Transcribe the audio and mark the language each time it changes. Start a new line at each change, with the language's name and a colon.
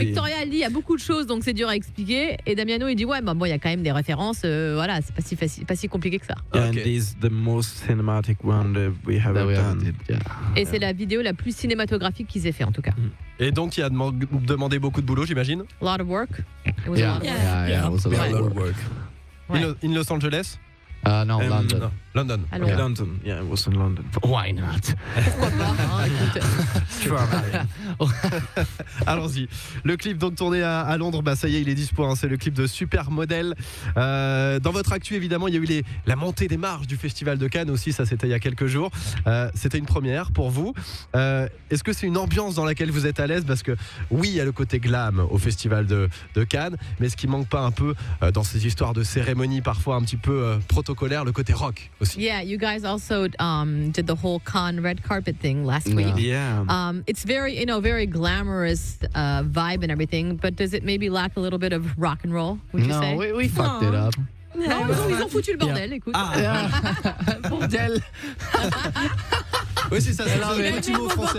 French: Victoria elle dit il y a beaucoup de choses donc c'est dur à expliquer et Damiano il dit ouais bah bon il y a quand même des références voilà c'est pas si facile, pas si compliqué que ça.
English: Yeah, and this is the most cinematic one that we have done.
French: Et c'est la vidéo la plus cinématographique qu'ils aient fait en tout cas. Et donc il a demandé beaucoup de boulot, j'imagine.
English: A lot of work. It was a lot of work. Yeah, it was a lot of work.
French: Ouais.
English: In Los Angeles? No, London. No, London. Okay. London, yeah, it was in London. Why not?
French: Pourquoi pas écoute. Allons-y. Le clip donc tourné à Londres, bah ça y est, il est dispo. Hein, c'est le clip de Supermodel. Dans votre actu, évidemment, il y a eu la montée des marches du Festival de Cannes aussi. Ça, c'était il y a quelques jours. C'était une première pour vous. Est-ce que c'est une ambiance dans laquelle vous êtes à l'aise? Parce que oui, il y a le côté glam au Festival de Cannes, mais ce qui manque pas un peu dans ces histoires de cérémonie parfois un petit peu protocolaire, le côté rock aussi.
English: Yeah, you guys also did the whole Cannes red carpet thing last week. Yeah. It's very, very glamorous vibe and everything, but does it maybe lack a little bit of rock and roll, would you say? No, we fucked it up.
French: Non, ils ont foutu le bordel, écoute. Bordel. Oui, c'est ça, c'est le petit mot français.